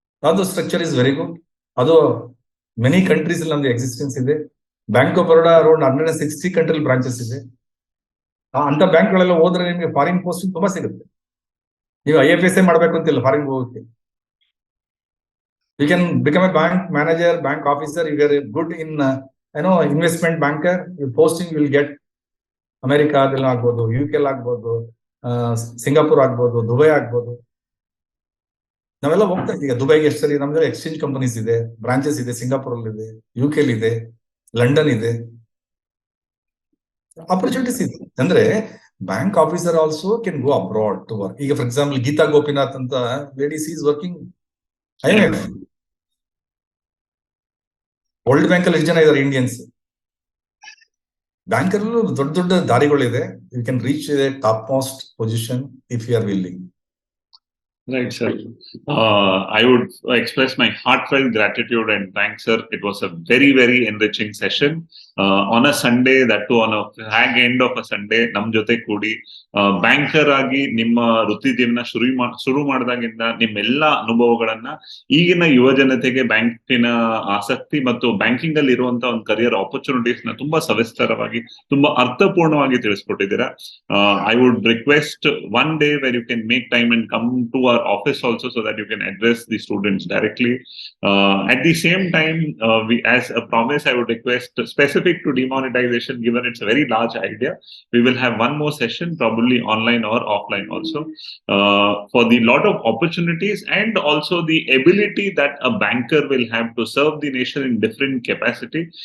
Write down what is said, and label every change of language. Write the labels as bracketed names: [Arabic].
[Kannada] ಅದು [English] Structure is very good. [Kannada] ಅದು many countries ಅಲ್ಲಿ ನಮ್ದು ಎಕ್ಸಿಸ್ಟೆನ್ಸ್ ಇದೆ. Bank of Baroda around 160 country branches ಇದೆ. ಅಂತ ಬ್ಯಾಂಕ್ಗಳೆಲ್ಲ ಹೋದ್ರೆ ನಿಮಗೆ ಫಾರಿನ್ ಪೋಸ್ಟ್ ತುಂಬಾ ಸಿಗುತ್ತೆ. ನೀವು IFS ಮಾಡ್ಬೇಕು ಅಂತಿಲ್ಲ ಫಾರಿನ್ ಹೋಗೋಕೆ. [English] You can become a bank manager, bank officer. You are good in investment banker. Your posting will get America ಆಗ್ಬೋದು, UK ಆಗ್ಬೋದು, Singapore ಆಗ್ಬೋದು, Dubai ಆಗ್ಬೋದು. [Kannada] ನಾವೆಲ್ಲ ಹೋಗ್ತಾ ಇದ್ದೀವಿ. ಈಗ ದುಬೈಗೆ ಎಷ್ಟು ಸರಿ ನಮ್ಗೆ ಎಕ್ಸ್ಚೇಂಜ್ ಕಂಪನೀಸ್ ಇದೆ, ಬ್ರಾಂಚಸ್ ಇದೆ, ಸಿಂಗಾಪುರ್ ಅಲ್ಲಿ ಇದೆ, UK ಇದೆ, ಲಂಡನ್ ಇದೆ. ಆಪರ್ಚುನಿಟೀಸ್ ಇದೆ. ಅಂದ್ರೆ [English] Bank officer also can go abroad to work. ಈಗ for example Gita Gopinath ಅಂತ ladies is working IMF. [Kannada] World bank ಅಲ್ಲಿ ಎಷ್ಟು ಜನ ಇದ್ದಾರೆ ಇಂಡಿಯನ್ಸ್? ಬ್ಯಾಂಕಲ್ಲೂ ದೊಡ್ಡ ದೊಡ್ಡ ದಾರಿಗಳಿದೆ. [English] You can reach a top most position if you are willing. Right, sir. I would express my heartfelt gratitude and thanks, sir. It was a very, very enriching session. On a Sunday, that too on a fag end of a Sunday, [Kannada] ನಮ್ ಜೊತೆ ಕೂಡಿ banker ಆಗಿ ನಿಮ್ಮ ವೃತ್ತಿ ಜೀವನ ಶುರು ಮಾಡಿದಾಗಿಂದ ನಿಮ್ಮೆಲ್ಲ ಅನುಭವಗಳನ್ನ ಈಗಿನ ಯುವ ಜನತೆಗೆ ಬ್ಯಾಂಕಿನ ಆಸಕ್ತಿ ಮತ್ತು ಬ್ಯಾಂಕಿಂಗ್ ಅಲ್ಲಿ ಇರುವಂತಹ ಒಂದು ಕರಿಯರ್ ಆಪರ್ಚುನಿಟೀಸ್ ನ ತುಂಬಾ ಸವಿಸ್ತಾರವಾಗಿ ತುಂಬಾ ಅರ್ಥಪೂರ್ಣವಾಗಿ ತಿಳಿಸ್ಕೊಟ್ಟಿದ್ದೀರಾ. [English] I would request one day where you can make time and come to our office also so that you can address the students directly. At the same time, we, as a promise, I would request specific to demonetization, given it's a very large idea, we will have one more session, probably online or offline also, for the lot of opportunities and also the ability that a banker will have to serve the nation in different capacity.